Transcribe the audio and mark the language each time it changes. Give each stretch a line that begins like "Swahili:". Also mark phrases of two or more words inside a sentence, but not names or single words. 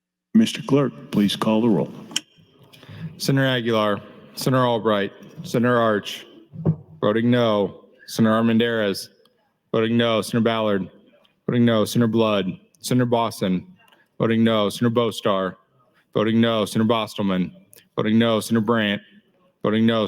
English: Mr. Clerk, please call the roll. Senator Aguilar, Senator Albright, Senator Arch, voting no. Senator Armendariz, voting no. Senator Ballard, voting no. Senator Blood, Senator Boston, voting no. Senator Bostar, voting no. Senator Bostelman, voting no. Senator Brandt, voting no.